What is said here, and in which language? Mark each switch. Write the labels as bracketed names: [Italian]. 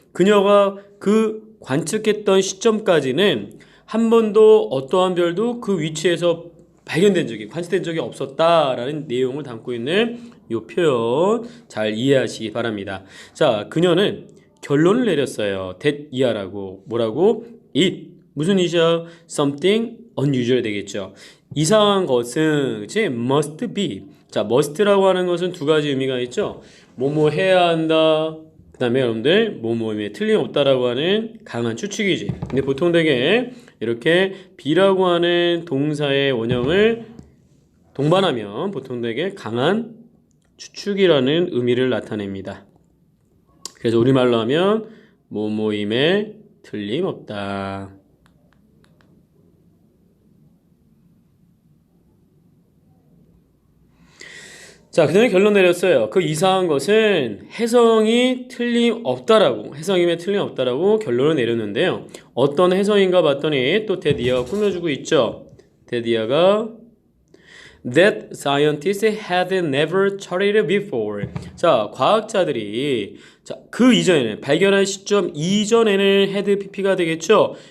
[Korean] 그녀가 그 관측했던 시점까지는 한 번도 어떠한 별도 그 위치에서 발견된 적이, 관측된 적이 없었다라는 내용을 담고 있는 이 표현 잘 이해하시기 바랍니다. 자, 그녀는 결론을 내렸어요. that 이하라고. 뭐라고? it. 무슨 it이야? [English] something unusual [Korean] 되겠죠. 이상한 것은, 그치? [English] must be. [Korean] 자, must라고 하는 것은 두 가지 의미가 있죠. 뭐뭐 해야 한다. 그 다음에 여러분들 뭐뭐에 틀림없다라고 하는 강한 추측이지. 근데 보통 되게 이렇게 be라고 하는 동사의 원형을 동반하면 보통 되게 강한 추측이라는 의미를 나타냅니다. 그래서 우리말로 하면 뭐뭐임에 틀림없다. 자, 그 다음에 결론 내렸어요. 그 이상한 것은 혜성이 틀림없다라고, 혜성임에 틀림없다라고 결론을 내렸는데요. 어떤 혜성인가 봤더니 또 데디아가 꾸며주고 있죠. 데디아가 [English] That scientists had never charted before. [Korean] 자, 과학자들이 그 이전에는 발견한 시점 이전에는 had pp가 되겠죠.